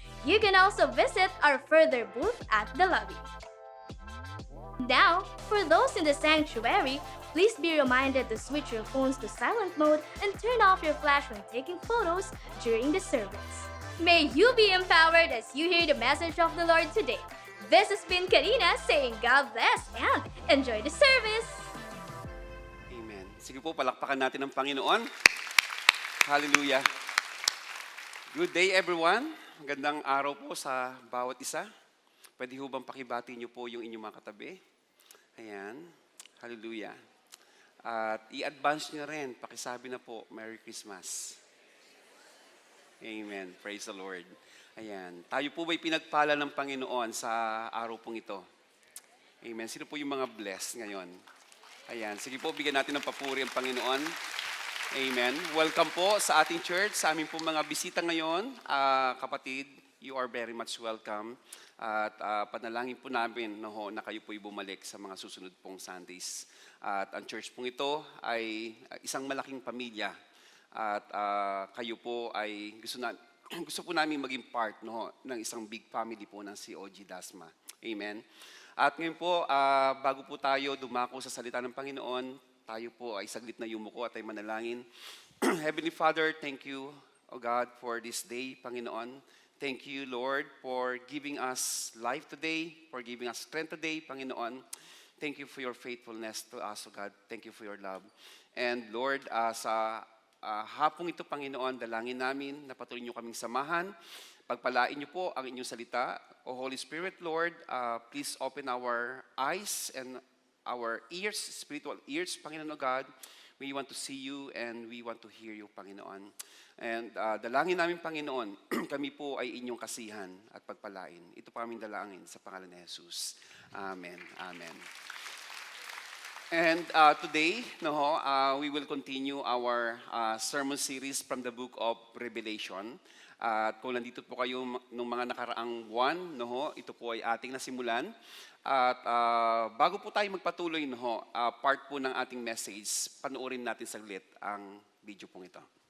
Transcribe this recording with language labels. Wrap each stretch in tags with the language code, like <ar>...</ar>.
<en>You can also visit our Further booth at the lobby. Now, for those in the sanctuary, please be reminded to switch your phones to silent mode and turn off your flash when taking photos during the service. May you be empowered as you hear the message of the Lord today. This has been Karina saying God bless and enjoy the service! Amen.</en> <tl>Sige po, palakpakan natin ang Panginoon. Hallelujah.</tl> <en>Good day, everyone.</en> <tl>Magandang araw po sa bawat isa. Pwede ho bang pakibati niyo po yung inyong mga katabi? Ayan. Hallelujah. At i-advance niyo rin, pakisabi na po, Merry Christmas. Amen. Praise the Lord. Ayan. Tayo po ba'y pinagpala ng Panginoon sa araw pong ito? Amen. Sino po yung mga blessed ngayon? Ayan. Sige po, bigyan natin ng papuri ang Panginoon. Amen. Welcome po sa ating church, sa aming po mga bisita ngayon.</tl> <en>Kapatid, you are very much welcome.</en> <tl>At panalangin po namin na kayo po'y bumalik sa mga susunod pong Sundays. At ang church pong ito ay isang malaking pamilya. At kayo po ay gusto po namin maging part ng isang big family po ng COG Dasma. Amen. At ngayon po, bago po tayo dumako sa salita ng Panginoon, tayo po ay saglit na yumuko at ay manalangin.</tl> <en>Heavenly Father, thank you, O God, for this day, Panginoon. Thank you, Lord, for giving us life today, for giving us strength today, Panginoon. Thank you for your faithfulness to us, O God. Thank you for your love. And Lord,</en> <tl>sa hapong ito, Panginoon, dalangin namin na patuloy niyo kaming samahan. Pagpalain niyo po ang inyong salita.</tl> <en>O Holy Spirit, Lord, please open our eyes and our ears, spiritual ears, Panginoon o God. We want to see you and we want to hear you, Panginoon.</en> <tl>And dalangin namin, Panginoon, kami po ay inyong kasihan at pagpalain. Ito po aming dalangin sa pangalan ni Jesus. Amen. Amen.</tl> <en>And today, we will continue our sermon series from the book of Revelation.</en> <tl>At kung nandito po kayo nung mga nakaraang buwan, ito po ay ating nasimulan. At bago po tayo magpatuloy, part po ng ating message, panoorin natin saglit ang video pong ito.</tl>